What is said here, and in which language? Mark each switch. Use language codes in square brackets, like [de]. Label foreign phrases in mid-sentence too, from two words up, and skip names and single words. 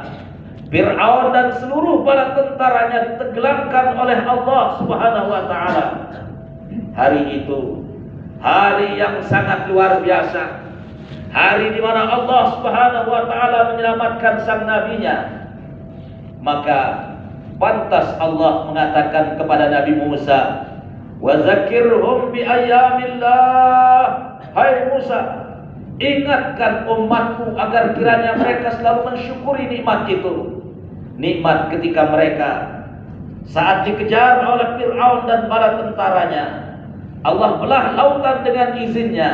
[id] Fir'aun dan seluruh bala tentaranya ditenggelamkan oleh Allah [ar] سبحانه وتعالى. [id] Hari itu hari yang sangat luar biasa, hari di mana Allah [ar] سبحانه وتعالى [id] menyelamatkan sang nabinya. Maka pantas Allah mengatakan kepada Nabi Musa, [ar] "وذكرهم بأيام الله." [id] Hai Musa, ingatkan umatku agar kiranya mereka selalu mensyukuri nikmat itu. Nikmat ketika mereka saat dikejar oleh Fir'aun dan bala tentaranya, Allah belah lautan dengan izinnya.